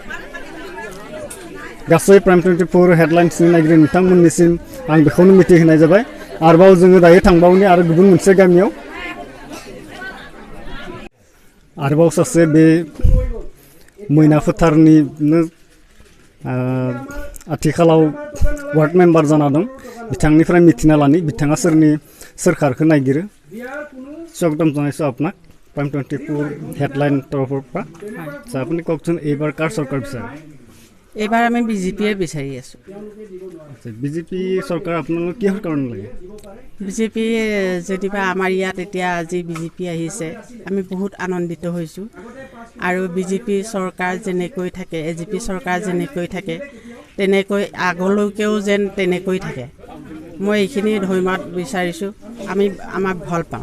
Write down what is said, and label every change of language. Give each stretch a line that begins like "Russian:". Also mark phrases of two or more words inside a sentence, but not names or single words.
Bodo: गासै प्राइम 24 हेडलाइन्सनि नायगिरि नोंथांमोननिसिम आं बेखौनो मिथिहोनाय जाबाय आरोबाव जोङो दायो थांबावनि आरो गुबुन मोनसे गामियाव आरोबाव सासे बे मैना फोथारनिनो आथिखालाव
English: ward member
Bodo: जाना दं बिथांनिफ्राय मिथिना लानि बिथाङा सोरनि सोरखारखौ नायगिरो
Assamese: স্বাগতম জনাইছোঁ আপোনাক প্ৰাইম 24 হেডলাইন তৰফৰ পৰা আপুনি কওকচোন এইবাৰ কাৰ চৰকাৰ বিচাৰে এইবাৰ আমি বিজেপিয়ে বিচাৰি আছোঁ বিজেপি চৰকাৰ আপোনালোক কিহৰ কাৰণে লাগে বিজেপি যদিবা আমাৰ ইয়াত এতিয়া আজি বিজেপি আহিছে আমি বহুত আনন্দিত হৈছোঁ আৰু বিজেপি চৰকাৰ যেনেকৈ থাকে এজিপি চৰকাৰ যেনেকৈ থাকে তেনেকৈ আগলৈকেও যেন তেনেকৈ থাকে মই এইখিনি ধন্যবাদ বিচাৰিছোঁ আমি আমাক ভাল পাওঁ